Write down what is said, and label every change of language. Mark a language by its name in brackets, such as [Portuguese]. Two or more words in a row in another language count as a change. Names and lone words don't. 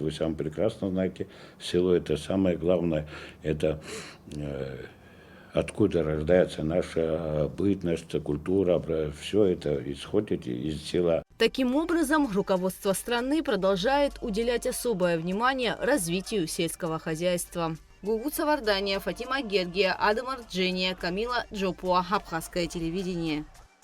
[Russian] Вы сами прекрасно знаете, село это самое главное, это откуда рождается наша бытность, культура, все это исходит из села. Таким образом, руководство страны продолжает уделять особое внимание развитию сельского хозяйства. Гугут Савардания, Фатима Гергия, Адам Арджения, Камила Джопуа, Абхазское телевидение.